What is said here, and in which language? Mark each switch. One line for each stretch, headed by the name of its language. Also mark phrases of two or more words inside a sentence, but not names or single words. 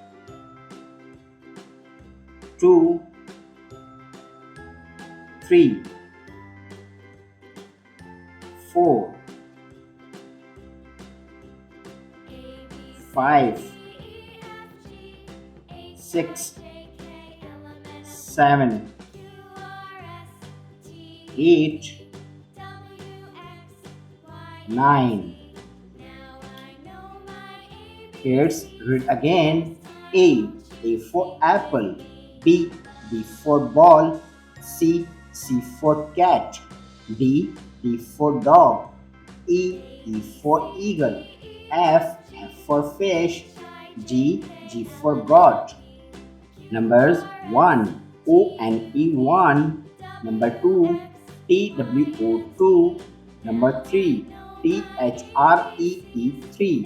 English: 2, 3, 4, 5, 6, 7, 8, 9. Kids, read again. A. A for apple. B. B for ball. C. C for cat. D. D for dog. E. E for eagle. F. F for fish. G. G for goat. Numbers 1. O and E 1. Number 2. T W O 2. Number 3. T H R E E 3.